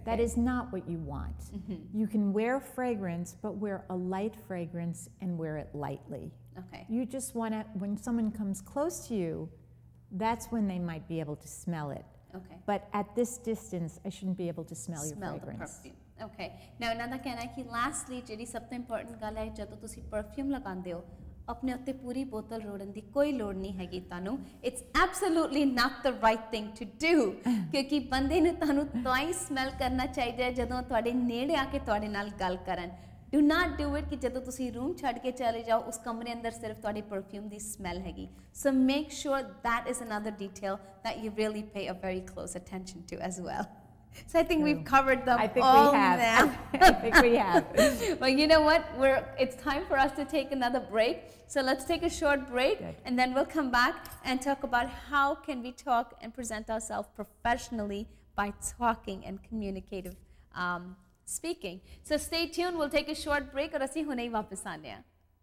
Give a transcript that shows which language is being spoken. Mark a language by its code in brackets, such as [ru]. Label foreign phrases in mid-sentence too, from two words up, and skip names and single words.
[en] That is not what you want. You can wear fragrance, but wear a light fragrance and wear it lightly. Okay. You just want to, when someone comes close to you, that's when they might be able to smell it. Okay. But at this distance, I shouldn't be able to smell your fragrance. The perfume. Okay. Now another [pa] ਕਹਿਣਾ ਹੈ ਕਿ lastly ਜਿਹੜੀ ਸਭ ਤੋਂ ਇੰਪੋਰਟੈਂਟ ਗੱਲ ਹੈ, ਜਦੋਂ ਤੁਸੀਂ ਪਰਫਿਊਮ ਲਗਾਉਂਦੇ ਹੋ, ਆਪਣੇ ਉੱਤੇ ਪੂਰੀ ਬੋਤਲ ਰੋੜਨ ਦੀ ਕੋਈ ਲੋੜ ਨਹੀਂ ਹੈਗੀ ਤੁਹਾਨੂੰ. [en] It's absolutely not the right thing to do. [pa] ਕਿਉਂਕਿ ਬੰਦੇ ਨੂੰ ਤੁਹਾਨੂੰ ਤਾਂ ਹੀ ਸਮੈਲ ਕਰਨਾ ਚਾਹੀਦਾ ਹੈ ਜਦੋਂ ਤੁਹਾਡੇ ਨੇੜੇ ਆ ਕੇ ਤੁਹਾਡੇ ਨਾਲ ਗੱਲ ਕਰਨ. [en] Do not do it [pa] ਕਿ ਜਦੋਂ ਤੁਸੀਂ ਰੂਮ ਛੱਡ ਕੇ ਚਲੇ ਜਾਓ, ਉਸ ਕਮਰੇ ਅੰਦਰ ਸਿਰਫ ਤੁਹਾਡੇ ਪਰਫਿਊਮ ਦੀ ਸਮੈਲ ਹੈਗੀ. [en] So make sure that is another detail that you really pay a very close attention to as well. So I think we've covered them all now. I think we have. Well, you know what? It's time for us to take another break. So let's take a short break. Good. And then we'll come back and talk about how can we talk and present ourselves professionally by talking and communicative speaking. So stay tuned. We'll take a short break [pa] ਔਰ ਅਸੀਂ ਹੁਣੇ ਹੀ ਵਾਪਸ ਆਨੇ ਆ.